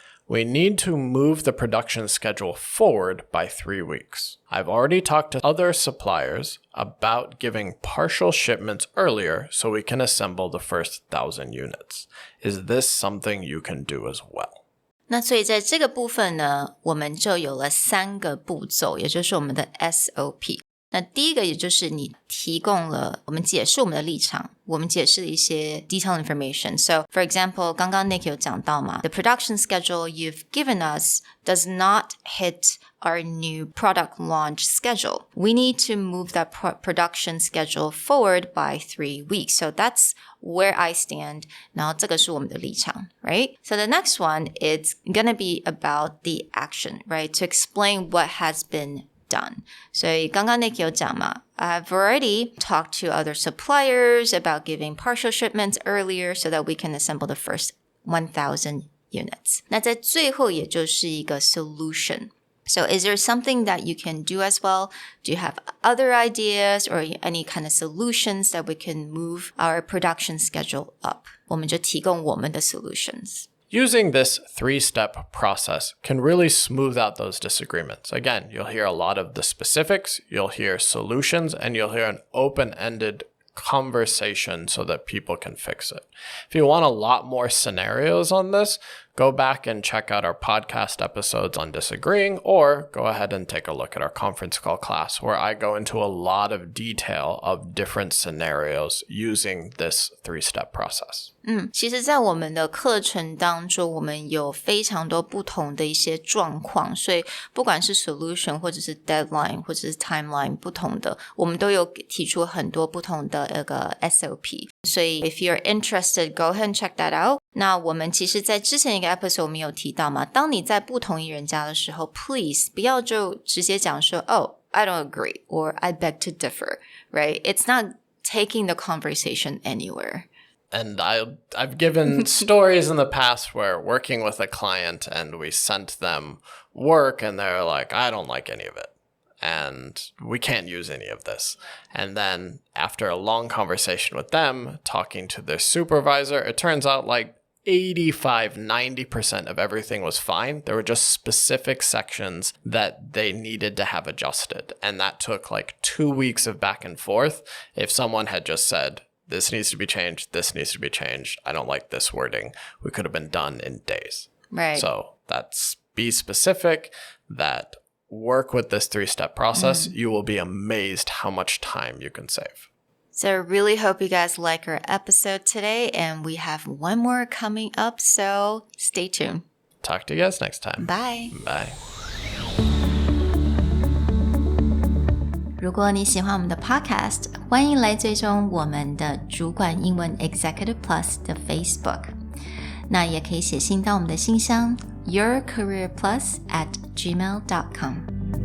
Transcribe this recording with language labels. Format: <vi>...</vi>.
<en>We need to move the production schedule forward by 3 weeks. I've already talked to other suppliers about giving partial shipments earlier so we can assemble the first 1,000 units. Is this something you can do as well?</en> <zh>那所以在这个部分呢，我们就有了3个步骤，也就是我们的 SOP。那第一个也就是你提供了我们解释我们的立场，我们解释了一些</zh> <en>detailed information. So, for example,</en> <zh>刚刚</zh> <en>Nick</en> <zh>有讲到嘛</zh> <en>the production schedule you've given us does not hit our new product launch schedule. We need to move that production schedule forward by 3 weeks. So that's where I stand.</en> <zh>然后这个是我们的立场 right?</zh> <en>So the next one, it's gonna be about the action, right? To explain what has been done.</en> <zh>所以刚刚</zh> <en>Nick</en> <zh>有讲嘛</zh> <en>I've already talked to other suppliers about giving partial shipments earlier so that we can assemble the first 1,000 units.</en> <zh>那在最后也就是一个 solution.</zh> <en>So is there something that you can do as well? Do you have other ideas or any kind of solutions that we can move our production schedule up?</en> <zh>我们就提供我们的 solutions.Using</zh> <en>this 3-step process can really smooth out those disagreements. Again, you'll hear a lot of the specifics, you'll hear solutions, and you'll hear an open-ended conversation so that people can fix it. If you want a lot more scenarios on this, go back and check out our podcast episodes on disagreeing, or go ahead and take a look at our conference call class where I go into a lot of detail of different scenarios using this 3-step process.</en> <zh>其实在我们的课程当中，我们有非常多不同的一些状况，所以不管是 solution 或者是 deadline 或者是 timeline 不同的，我们都有提出很多不同的那个 SOP。所以</zh> <en>if you're interested, go ahead and check that out.</en> <zh>那我们其实在之前一个 episode 我们有提到嘛，当你在不同意人家的时候 please 不要就直接讲说</zh> <en>oh, I don't agree or I beg to differ, right? It's not taking the conversation anywhere.And I've given stories in the past where working with a client and we sent them work and they're like, I don't like any of it. And we can't use any of this. And then after a long conversation with them, talking to their supervisor, it turns out like 85-90% of everything was fine. There were just specific sections that they needed to have adjusted. And that took like 2 weeks of back and forth. If someone had just said, this needs to be changed, this needs to be changed, I don't like this wording, we could have been done in days. Right. So that's be specific, that work with this 3-step process. You will be amazed how much time you can save. So I really hope you guys like our episode today, and we have one more coming up, so stay tuned. Talk to you guys next time. Bye. Bye.</en> <zh>如果你喜欢我们的 podcast， 欢迎来追踪我们的主管英文 Executive Plus 的 Facebook。那也可以写信到我们的信箱yourcareerplus@gmail.com。</zh>